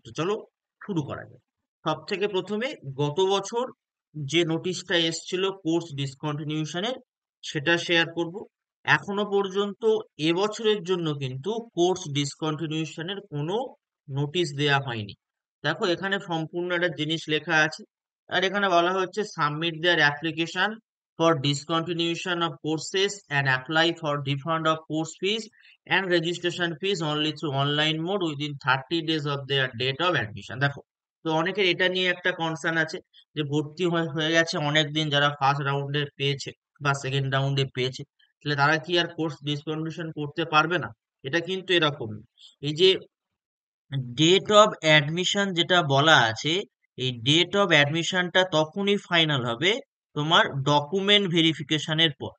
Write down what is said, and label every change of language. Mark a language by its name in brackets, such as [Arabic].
[Bangla] তো চলো শুরু করা যাক। সব থেকে প্রথমে গত বছর যে নোটিশটা এসেছিল কোর্স ডিসকন্টিনিউশনের, সেটা শেয়ার করব। এখনো পর্যন্ত এবছরের জন্য কিন্তু কোর্স ডিসকন্টিনিউশনের কোনো নোটিশ দেয়া হয়নি। দেখো, এখানে সম্পূর্ণ একটা জিনিস লেখা আছে, আর এখানে বলা হচ্ছে [English] Submit their application for discontinuation of courses and apply for refund of course fees and registration fees only through online mode within 30 days of their date of admission। [Bangla] দেখো, তো অনেকের এটা নিয়ে একটা কনসার্ন আছে যে ভর্তি হয়ে গেছে অনেকদিন, যারা ফার্স্ট রাউন্ডে পেয়েছে বা সেকেন্ড রাউন্ডে পেয়েছে, তাহলে তারা কি আর কোর্স ডিসকন্টিনিউশন করতে পারবে না? এটা কিন্তু এরকম, এই যে ডেট অফ অ্যাডমিশন যেটা বলা আছে, এই ডেট অফ অ্যাডমিশনটা তখনই ফাইনাল হবে তোমার ডকুমেন্ট ভেরিফিকেশনের পর।